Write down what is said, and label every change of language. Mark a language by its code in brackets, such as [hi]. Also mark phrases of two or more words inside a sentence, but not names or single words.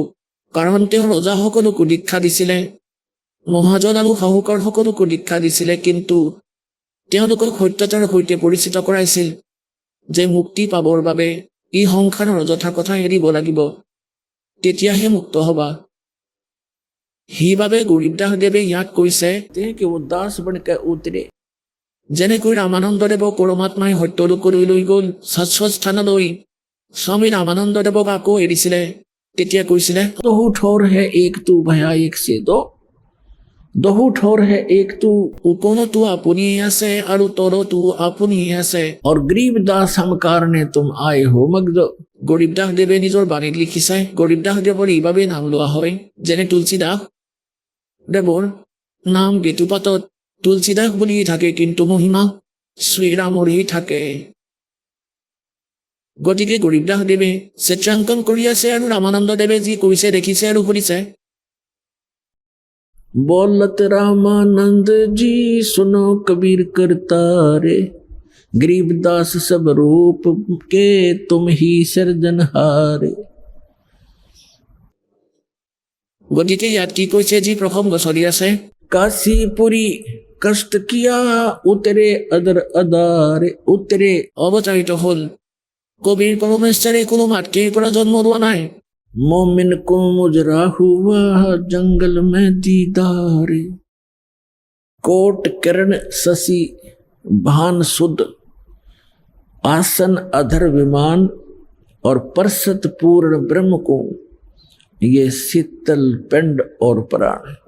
[as] কাৰণ তেওঁ ৰজাসকলকো দীক্ষা দিছিলে, মহাজন আৰু শাহুকাৰসকলকো দীক্ষা দিছিলে, কিন্তু তেওঁলোকক সত্যতাৰ সৈতে পৰিচিত কৰাইছিল যে মুক্তি পাবৰ বাবে এই সংসাৰৰ অযথা কথা এৰিব লাগিব, তেতিয়াহে মুক্ত হবা। সেইবাবে গৰীবদাসদেৱে ইয়াত কৈছে [hi] कि वो दास बनकर उतरे। [as] যেনেকৈ ৰামানন্দদেৱক পৰমাত্মাই সত্যলোকলৈ লৈ গ'ল, শাশ্বত স্থানলৈ। স্বামী ৰামানন্দদেৱক আকৌ এৰিছিলে, তেতিয়া কৈছিলে, [hi] दोहू ठोर है एक तू भया एक से दो, दोहू ठोर है एक तू। [as] ওপৰতো আপুনিয়ে আছে আৰু তলতো আপুনিয়ে আছে। [hi] और गरीब दास हम कारणे तुम आए हो मगदो। [as] গৰীবদাসদেৱে নিজৰ বাণীত লিখিছে, গৰীবদাসদেৱৰ এইবাবে নাম লোৱা হয়, যেনে তুলসীদাস দেৱৰ নাম বেতুপাতত তুলসীদাস বুলি থাকে, কিন্তু মহিমা শ্ৰীৰামৰেই থাকে। গতিকে গৰীবদাসদেৱে চিত্ৰাংকন কৰি আছে আৰু ৰামানন্দদেৱে যি কৈছে দেখিছে আৰু শুনিছে। [hi] बोलत रामानंद जी सुनो कबीर करतारे, गरीब दास सब रूप के तुम ही सर्जनहारे। [as] গতিকে ইয়াত কি কৈছে, যি প্ৰসংগ চলি আছে, [hi] काशीपुरी कष्ट किया उतरे अदर अदारे उतरे। [as] অৱতাৰিত হ'ল কবিৰ পৰমেশ্বৰে কোনো মাতৃৰ পৰা জন্ম লোৱা নাই। [hi] मोमिन को मुजरा हुआ जंगल में दीदारे। कोट किरण शशि भान सुद आसन अधर विमान और परसत पूर्ण ब्रह्म को ये शीतल पिंड और प्राण।